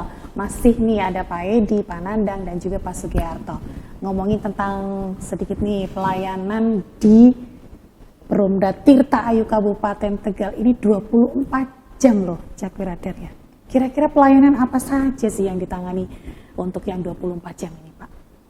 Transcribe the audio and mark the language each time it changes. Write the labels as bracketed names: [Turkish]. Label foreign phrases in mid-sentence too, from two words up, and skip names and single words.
[Indonesian] Masih nih ada Pak Edi, Pak Nandang, dan juga Pak Sugiarto. Ngomongin tentang sedikit nih pelayanan di Perumda Tirta Ayu Kabupaten Tegal ini 24 jam loh, Jack Wiradar ya. Kira-kira pelayanan apa saja sih yang ditangani untuk yang 24 jam ini, Pak?